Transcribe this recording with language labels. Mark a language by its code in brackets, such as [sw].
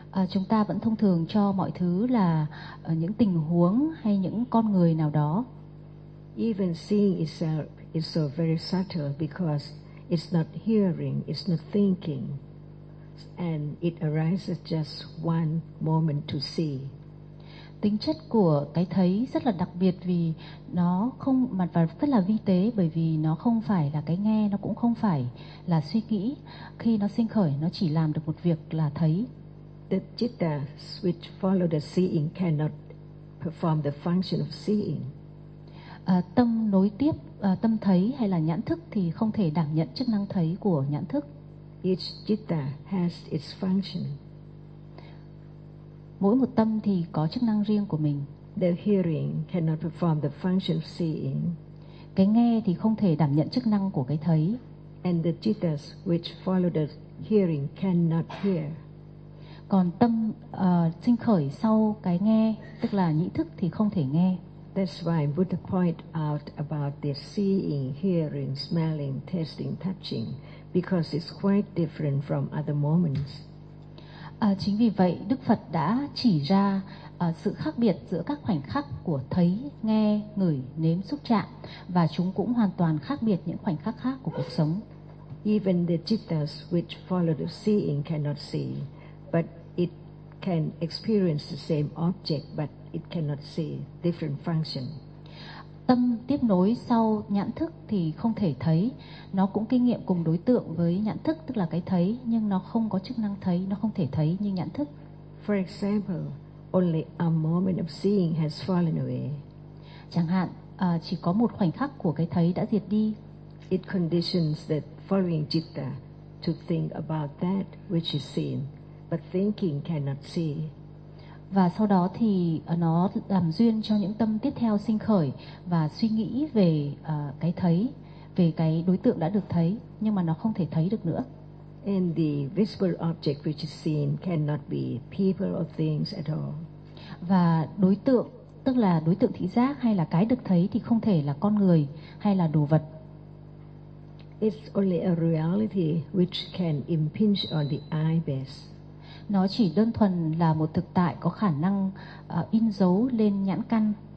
[vi] Chúng ta vẫn thông thường cho mọi thứ là những tình huống hay những con người nào đó. [en] Even seeing itself is so very subtle because it's not hearing, it's not thinking, and it arises just one moment to see. [vi] Tính chất của cái thấy rất là đặc biệt vì nó không mà rất là vi tế, bởi vì nó không phải là cái nghe, nó cũng không phải là suy nghĩ. Khi nó sinh khởi, nó chỉ làm được một việc là thấy. [en] The citta which follow the seeing cannot perform the function of seeing. [vi] Tâm nối tiếp tâm thấy hay là nhãn thức thì không thể đảm nhận chức năng thấy của nhãn thức. [en] Each citta has its function. [vi] Mỗi một tâm thì có chức năng riêng của mình. [en] The hearing cannot perform the function of seeing. [vi] Cái nghe thì không thể đảm nhận chức năng của cái thấy. [en] And the cittas which follow the hearing cannot hear. [vi] Còn tâm sinh khởi sau cái nghe, tức là nhĩ thức thì không thể nghe. [en] That's why Buddha point out about the seeing, hearing, smelling, tasting, touching, because it's quite different from other moments. [vi] Chính vì vậy Đức Phật đã chỉ ra sự khác biệt giữa các khoảnh khắc của thấy, nghe, ngửi, nếm, xúc chạm, và chúng cũng hoàn toàn khác biệt những khoảnh khắc khác của cuộc sống. [en] Even the cittas which follow the seeing cannot see, but it can experience the same object but it cannot see different function. [vi] Tâm tiếp nối sau nhãn thức thì không thể thấy, nó cũng kinh nghiệm cùng đối tượng với nhãn thức tức là cái thấy, nhưng nó không có chức năng thấy, nó không thể thấy như nhãn thức. [en] For example, only a moment of seeing has fallen away. [vi] Chẳng hạn, chỉ có một khoảnh khắc của cái thấy đã diệt đi. [en] It conditions that following citta to think about that which is seen, but thinking cannot see. [vi] Và sau đó thì nó làm duyên cho những tâm tiếp theo sinh khởi và suy nghĩ về cái thấy, về cái đối tượng đã được thấy, nhưng mà nó không thể thấy được nữa. [en] And the visible object which is seen cannot be people or things at all. [vi] Và đối tượng, tức là đối tượng thị giác hay là cái được thấy thì không thể là con người hay là đồ vật. [en] It's only a reality which can impinge on the eye base. [vi] Nó chỉ đơn thuần là một thực tại có khả năng in dấu lên nhãn căn.